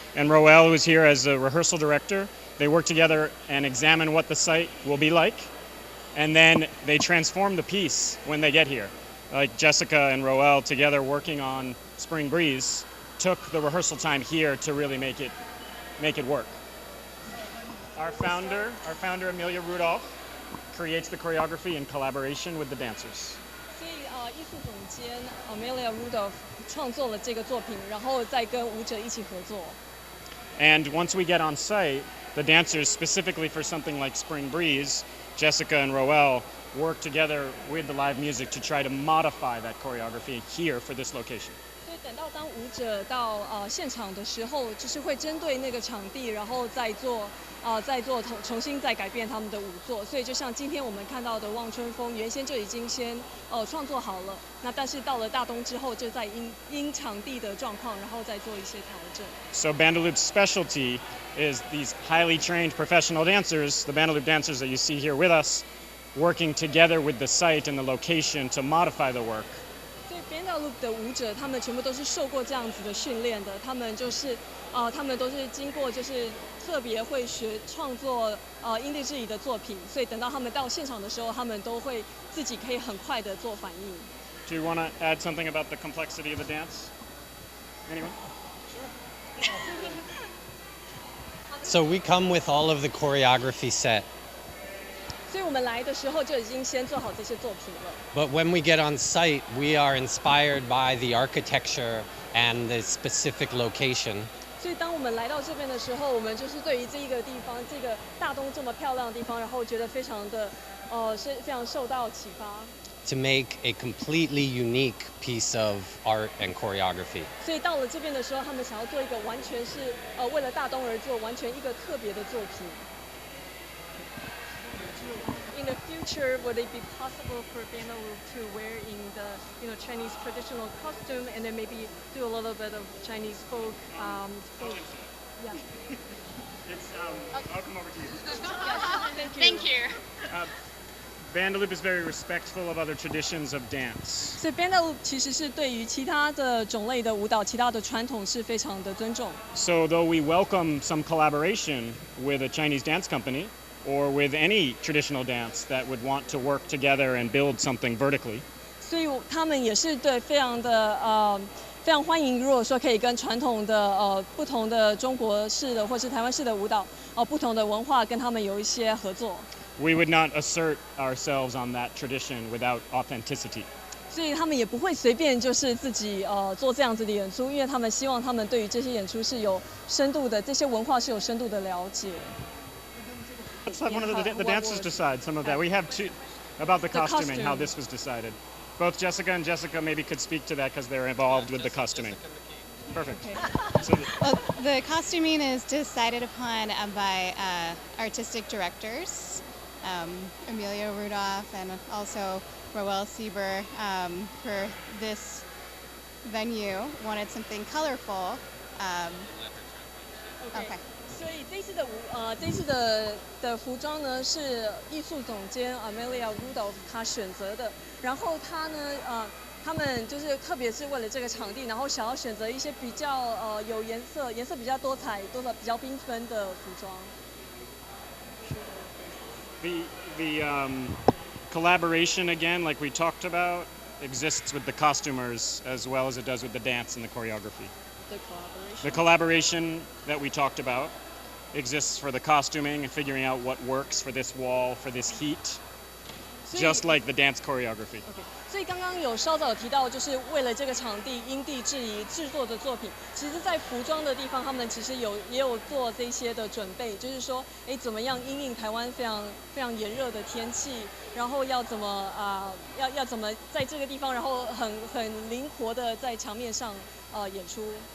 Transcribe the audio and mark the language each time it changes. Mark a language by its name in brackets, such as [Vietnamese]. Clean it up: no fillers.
[English] And Roel, who's here as a rehearsal director, they work together and examine what the site will be like, and then they transform the piece when they get here. Like Jessica and Roel together working on Spring Breeze took the rehearsal time here to really make it work. Our founder Amelia Rudolph creates the choreography in collaboration with the dancers. [Chinese] 所以艺术总监 Amelia Rudolph 创作了这个作品，然后再跟舞者一起合作。 [English] And once we get on site, the dancers, specifically for something like Spring Breeze, Jessica and Roel work together with the live music to try to modify that choreography here for this location. [Chinese] 所以等到当舞者到现场的时候，就是会针对那个场地，然后再做重新再改变他们的舞作。所以就像今天我们看到的《望春风》，原先就已经先创作好了，那但是到了大东之后，就在因场地的状况，然后再做一些调整。 [English] So Bandaloop's specialty is these highly trained professional dancers, the Bandaloop dancers that you see here with us, working together with the site and the location to modify the work. [Chinese] 所以 Bandaloop 的舞者，他们全部都是受过这样子的训练的，他们都是经过就是特别会学创作因地制宜的作品，所以等到他们到现场的时候，他们都会自己可以很快的做反应。 [English] Do you want to add something about the complexity of the dance? Anyone? So we come with all of the choreography set. [Chinese] 所以我们来的时候就已经先做好这些作品了。 [English] But when we get on site, we are inspired by the architecture and the specific location. [Chinese] 所以当我们来到这边的时候，我们就是对于这一个地方，这个大东这么漂亮的地方，然后觉得非常的，是非常受到启发。 [English] To make a completely unique piece of art and choreography. [Chinese] 所以到了这边的时候，他们想要做一个完全是为了大东而做，完全一个特别的作品。 [English] In the future, would it be possible for Bandaloop to wear in the Chinese traditional costume and then maybe do a little bit of Chinese folk? Yeah. I'll come over to you. Yes, Thank you. Bandaloop is very respectful of other traditions of dance. [Chinese] 所以 Bandaloop 其实是对于其他的种类的舞蹈、其他的传统是非常的尊重。 [English] So though we welcome some collaboration with a Chinese dance company or with any traditional dance that would want to work together and build something vertically. [Chinese] 所以他们也是对非常欢迎，如果说可以跟传统的不同的中国式的或是台湾式的舞蹈不同的文化跟他们有一些合作。 [English] We would not assert ourselves on that tradition without authenticity. [Chinese] 所以他们也不会随便就是自己做这样子的演出，因为他们希望他们对于这些演出是有深度的，这些文化是有深度的了解。 [English] Let's have one of the dancers decide some of that. We have two about the costuming, how this was decided. Both Jessica and Jessica maybe could speak to that because they're involved with the costuming. Perfect. So the costuming is decided upon by artistic directors, Amelia Rudolph and also Roel Sieber for this venue wanted something colorful. Okay. [Chinese] 所以这次的服装呢是艺术总监 Amelia Rudolph 她选择的，然后她呢他们就是特别是为了这个场地，然后想要选择一些比较有颜色比较多彩、比较缤纷的服装。 [English] The collaboration again, like we talked about, exists with the costumers as well as it does with the dance and the choreography. The collaboration that we talked about exists for the costuming and figuring out what works for this wall, for this heat, just like the dance choreography. Okay. [Chinese] 所以刚刚有稍早提到，就是为了这个场地因地制宜制作的作品，其实在服装的地方，他们其实也有做这些的准备，就是说，怎么样因应台湾非常炎热的天气，然后要怎么要怎么在这个地方，然后很灵活的在墙面上演出。